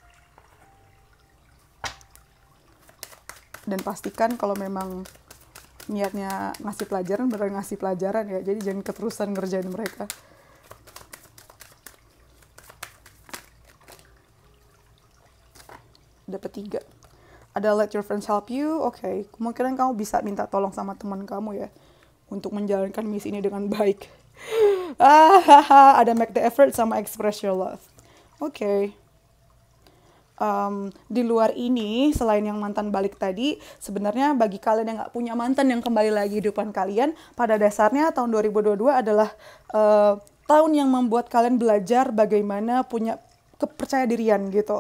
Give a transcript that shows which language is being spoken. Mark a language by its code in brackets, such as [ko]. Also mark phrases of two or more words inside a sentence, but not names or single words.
[id] Dan pastikan kalau memang niatnya ngasih pelajaran, beneran ngasih pelajaran ya. Jadi jangan keterusan ngerjain mereka. Dapat 3. Ada [en] let your friends help you. [id] Oke. Kemungkinan kamu bisa minta tolong sama teman kamu ya untuk menjalankan misi ini dengan baik. Ada [en] make the effort [id] sama [en] express your love. [id] Oke. Di luar ini, selain yang mantan balik tadi, sebenarnya bagi kalian yang nggak punya mantan yang kembali lagi hidupan kalian, pada dasarnya tahun 2022 adalah tahun yang membuat kalian belajar bagaimana punya kepercaya dirian gitu.